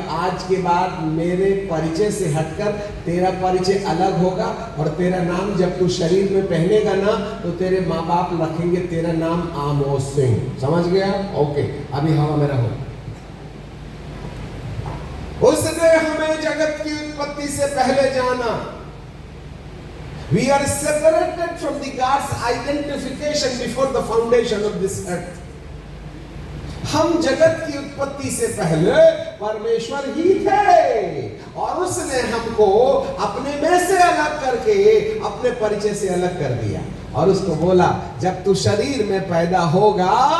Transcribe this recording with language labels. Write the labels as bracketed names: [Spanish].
[Hindi] आज के बाद मेरे परिचय से हटकर तेरा परिचय अलग होगा, और तेरा नाम जब तू शरीर में पहनेगा ना, तो तेरे माँ बाप रखेंगे तेरा नाम आमोस सिंह। समझ गया? ओके, अभी हवा में रहो। उसने हमें जगत की उत्पत्ति से पहले जाना। [English] We are separated from the God's identification before the foundation of this earth. [Hindi] हम जगत की उत्पत्ति से पहले परमेश्वर ही थे, और उसने हमको अपने में से अलग करके अपने परिचय से अलग कर दिया, और उसको बोला, जब तू शरीर में पैदा होगा